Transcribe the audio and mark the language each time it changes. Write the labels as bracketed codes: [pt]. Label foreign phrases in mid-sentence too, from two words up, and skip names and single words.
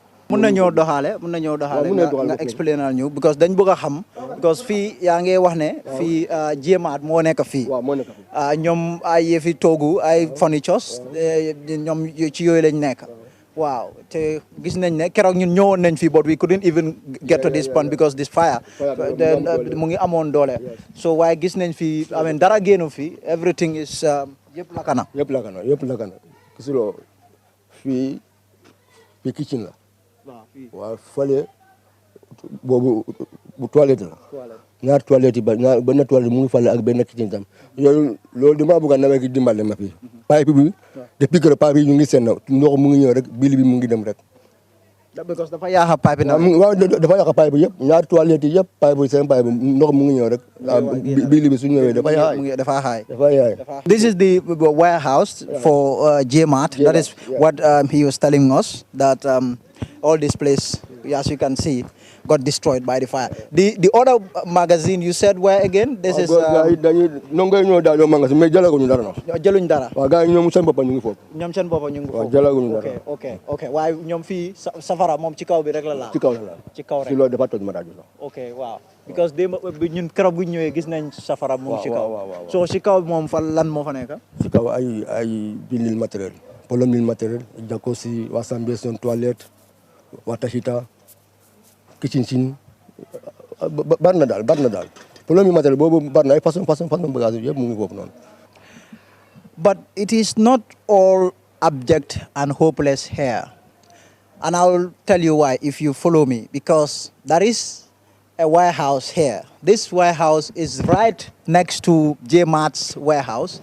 [wo] mun nañoo doxaale nga explainal ñu because dañ bëgg a xam because fii yaa ngi wax ne fii jéemaat moo nekk fii ñoom ay yëfi toogu ay furnitures ñoom ci yooyu lañ nekk waaw te gis nañ ne keroog ñun ñëwoon nañ fii [en] but we couldn't even get to this point because this fire [wo] mu ngi amoon doole so waaye gis nañ fii [en] I mean [wo] dara génnu fii [en] everything is [wo] yëpp lakana gisuloo fii kitchen la waaw fële boobu bu toilette la ñaar toilette yi benn toilette mu ngi fale ak benn kitchen tam yooyu loolu dama bëgg a nawet gi dimbale ma fii pipe bi [fr] depuis que [wo] pipe yi ñu ngi seen ndox mu ngi ñëw rek bili bi mu ngi dem rek because dafa yaaxa pipe na waaw dafa yaaxa pipe yëpp ñaari toilette yi yëpp pipe seen pipe ndox mu ngi ñëw rek bili bi su ñëwee dafa yaay [en] This is the warehouse for JMart. That is what he was telling us, that all this place, as you can see, got destroyed by the fire. The other magazine you said where again? This is [wo] jaluñ dara. Okay. Why ñoom fii safara moom ci kaw bi rek la laal. Ci kaw rek. [en] Okay, wow. [wo] Because ñun keroog bu ñëwee gis nañ safara moom ci kaw. So ci kaw moom fa lan moo fa nekk? Ci kaw ay building matériel, plumbing matériel, [en] jacuzzi, washing basin, toilette, water heater, kitchen sink, [wo] bar na daal. Plumbing matériel boobu bar na ay façon bagage yëpp mu ngi foofu noonu. [en] But it is not all abject and hopeless here. And I will tell you why if you follow me. Because there is a warehouse here. This warehouse is right next to J-Mart's warehouse.